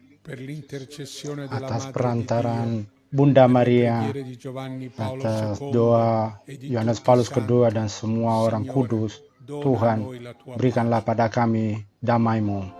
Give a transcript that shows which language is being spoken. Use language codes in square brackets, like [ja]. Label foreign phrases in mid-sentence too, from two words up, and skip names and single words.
[it] per l'intercessione della [id] atas [it] Madre di [id] perantaran [it] Dio, [id] Bunda [it] per le [id] Maria, [it] preghiere di Giovanni Paolo [id] atas [it] II [id] doa [it] e di [id] Yohanes [it] tutti i [id] Paulus II [it] santi, [id] dan semua orang [it] Signore, [id] kudus, [it] dona a [id] Tuhan, [it] noi la tua [id] berikanlah [it] pace. [id] pada kami damai-Mu.